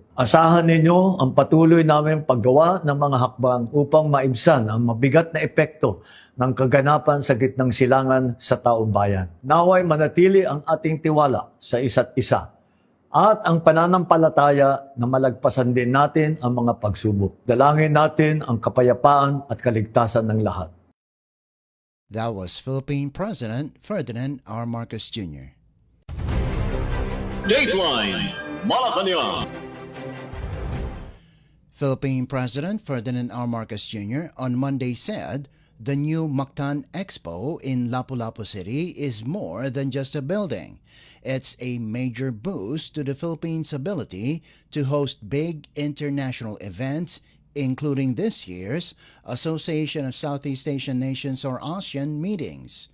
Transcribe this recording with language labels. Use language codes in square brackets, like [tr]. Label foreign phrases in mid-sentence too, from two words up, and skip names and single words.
[tl] Asahan ninyo ang patuloy namin paggawa ng mga hakbang upang maibsan ang mabigat na epekto ng kaganapan sa gitnang silangan sa taong bayan. Naway manatili ang ating tiwala sa isa't isa at ang pananampalataya na malagpasan din natin ang mga pagsubok. Dalangin natin ang kapayapaan at kaligtasan ng lahat. [en] That was Philippine President Ferdinand R. Marcos Jr. Dateline Malacañang. Philippine President Ferdinand R. Marcos Jr. on Monday said the new Mactan Expo in Lapu-Lapu City is more than just a building. It's a major boost to the Philippines' ability to host big international events, including this year's Association of Southeast Asian Nations or ASEAN meetings.